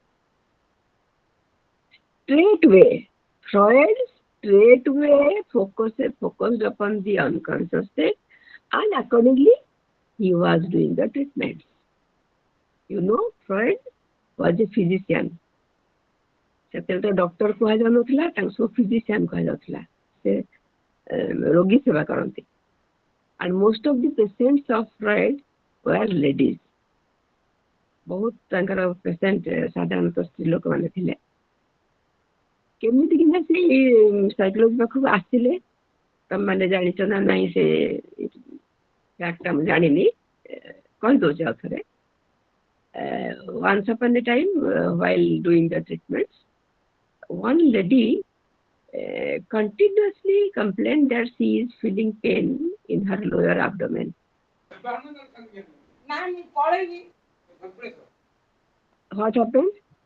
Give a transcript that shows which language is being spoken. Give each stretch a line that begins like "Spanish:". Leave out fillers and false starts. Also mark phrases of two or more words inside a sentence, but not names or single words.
English: Straightway, Freud focused upon the unconscious state, and accordingly he was doing the treatments. You know, Freud was a physician.
Odia: ସେତେବେଳେ ତ ଡକ୍ଟର କୁହାଯାଉନଥିଲା, ତାଙ୍କୁ ସବୁ ଫିଜିସିଆନ କୁହାଯାଉଥିଲା। ସେ ରୋଗୀ ସେବା କରନ୍ତି।
English: And most of the patients of Freud were ladies.
Odia: ବହୁତ ତାଙ୍କର ପେସେଣ୍ଟ ସାଧାରଣତଃ ସ୍ତ୍ରୀ ଲୋକମାନେ ଥିଲେ। କେମିତି କିନା ସେ ସାଇକୋଲୋଜି ପାଖକୁ ଆସିଲେ ତମମାନେ ଜାଣିଛ ନା ନାହିଁ ସେ ଫ୍ୟାକ୍ଟଟା ମୁଁ ଜାଣିନି, କହିଦେଉଛି ଆଉ ଥରେ।
English: Once upon a time, while doing the treatments, one lady continuously complained that she is feeling pain in her lower abdomen. What happened?